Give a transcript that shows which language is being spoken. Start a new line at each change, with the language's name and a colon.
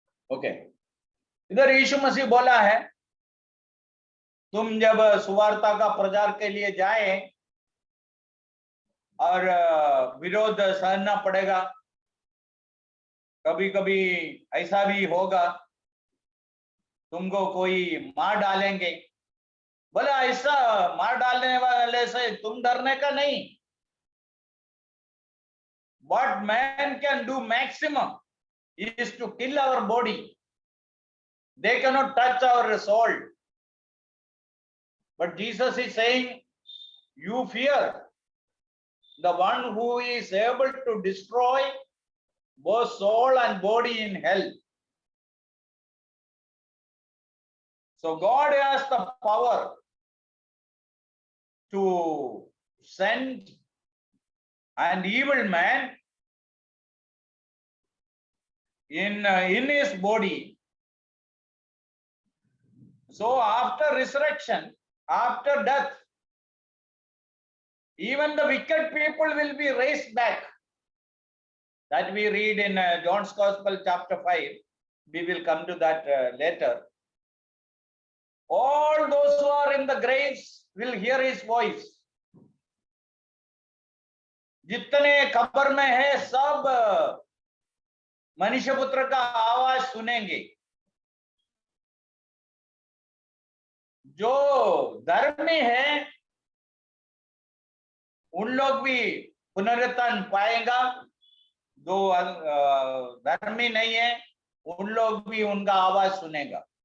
Hindi: Okay, इधर यीशु मसीह बोला है, तुम जब सुवार्ता का प्रचार के लिए जाए और विरोध सहना पड़ेगा, कभी कभी ऐसा भी होगा, तुमको कोई मार डालेंगे। बोला ऐसा मार डालने वाले से तुम डरने का नहीं।
English: What man can do maximum is to kill our body. They cannot touch our soul. But Jesus is saying, you fear the one who is able to destroy both soul and body in hell. So God has the power to send an evil man in his body. So after resurrection, after death, even the wicked people will be raised back. That we read in John's Gospel, chapter 5. We will come to that later. All those who are in the graves will hear his voice.
Hindi: जितने कब्र में है सब मनुष्य पुत्र का आवाज सुनेंगे। जो धर्मी है उन लोग भी पुनरुत्थान पाएगा, जो धर्मी नहीं है उन लोग भी उनका आवाज सुनेगा।